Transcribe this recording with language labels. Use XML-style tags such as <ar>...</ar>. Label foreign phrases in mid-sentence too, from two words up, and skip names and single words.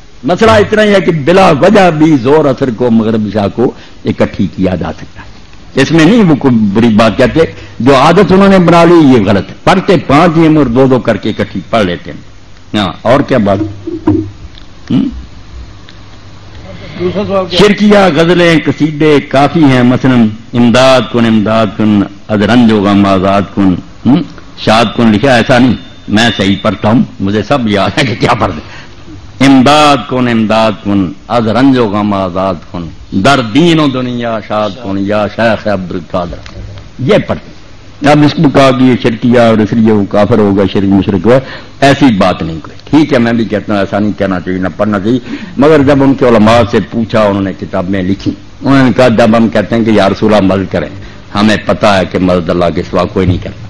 <ur>مسئلہ اتنا ہی ہے کہ بلا وجہ بھی زور اثر کو مغرب عشاء کو اکٹھی کیا جا سکتا ہے. اس میں نہیں وہ کوئی بری بات کہتے, جو عادت انہوں نے بنا لی یہ غلط ہے. پڑھتے 5 ہی اور 2 کر کے اکٹھی پڑھ لیتے ہیں. ہاں اور کیا بات. شرکیہ غزلیں قصیدے کافی ہیں, مثلا</ur> <fa>امداد کن ادرنج و غم آزاد کن شاد کن</fa> <ur>لکھا, ایسا نہیں میں صحیح پڑھتا ہوں, مجھے سب یاد ہے کہ کیا پڑھتے.</ur> <fa>امداد کن از رنج و غم آزاد کن در دین و دنیا شاد کن یا شیخ عبد القادر,</fa> <ur>یہ پڑھتے. اب اس کو کہا کہ یہ شرکیہ اور اس لیے وہ کافر ہوگا, شرک مشرک ہوا, ایسی بات نہیں کوئی. ٹھیک ہے میں بھی کہتا ہوں ایسا نہیں کہنا چاہیے, نہ پڑھنا چاہیے. مگر جب ان کے علماء سے پوچھا, انہوں نے کتابیں لکھی, انہوں نے کہا جب ہم کہتے ہیں کہ</ur> <ar>یا رسول اللہ</ar> <ur>مدد کریں, ہمیں پتا ہے کہ مدد اللہ کے سوا کوئی نہیں کرتا.</ur>